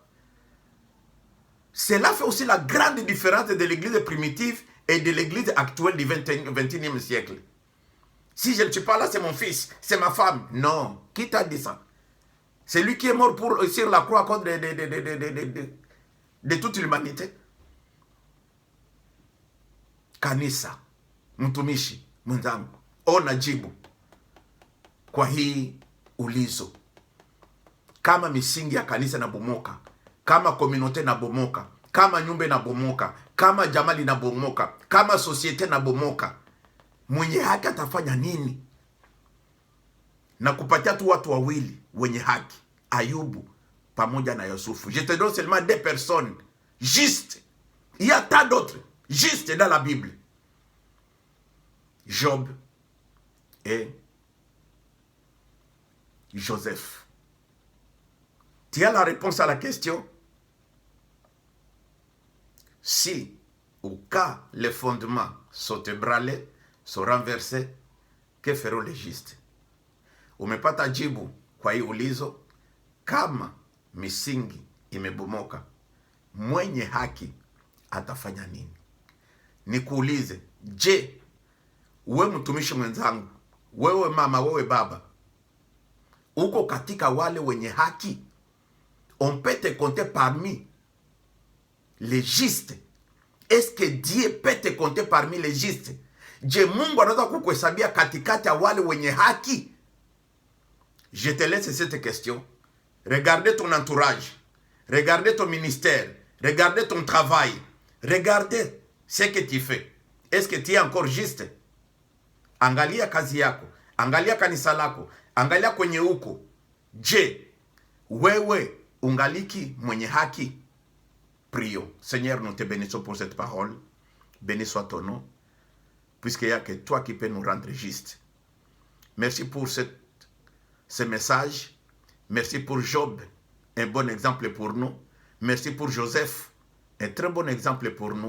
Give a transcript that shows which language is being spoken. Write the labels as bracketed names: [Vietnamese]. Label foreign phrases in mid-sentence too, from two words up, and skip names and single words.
[French] Cela fait aussi la grande différence de l'église primitive et de l'église actuelle du 21e siècle. Si je ne suis pas là, c'est mon fils, c'est ma femme. Non, qui t'a dit ça? C'est lui qui est mort sur la croix à cause de toute l'humanité. [Swahili] Kanisa, mtumishi mwenzangu, ona jibu kwa hii ulizo. Kama misingi ya kanisa inabomoka, kama komunote inabomoka, kama nyumba inabomoka, kama jamaa linabomoka, kama societe inabomoka, mwenye haki atafanya nini? Na kupatia tu watu wawili wenye haki, Ayubu pamoja na Yusufu. [French] Je te donne seulement 2 personnes justes. Il y a tant d'autres justes dans la Bible. Job et Joseph. Tu as la réponse à la question? Si, au cas les fondements sont ébranlés, sont renversés, que feront les justes? [Swahili] Umepata jibu kwa hii ulizo? Kama misingi imebomoka, mwenye haki atafanya nini? Nikuulize, je, wewe mtumishi mwenzangu, wewe mama, wewe baba, uko katika wale wenye haki? [French] On peut te compter parmi les justes. Est-ce que Dieu peut te compter parmi les justes? [Swahili] Je, Mungu anaweza kukuhesabia katikati ya wale wenye haki? [French] Je te laisse cette question. Regardez ton entourage. Regardez ton ministère. Regardez ton travail. Regardez ce que tu fais. Est-ce que tu es encore juste? [Swahili] Angalia kazi yako. Angalia kanisa lako. Angalia kwenye uko. Je, wewe ungaliki mwenye haki? [French] Prions. Seigneur, nous te bénissons pour cette parole. Béni soit ton nom. Puisqu'il n'y a que toi qui peux nous rendre juste. Merci pour ce message. Merci pour Job, un bon exemple pour nous. Merci pour Joseph, un très bon exemple pour nous.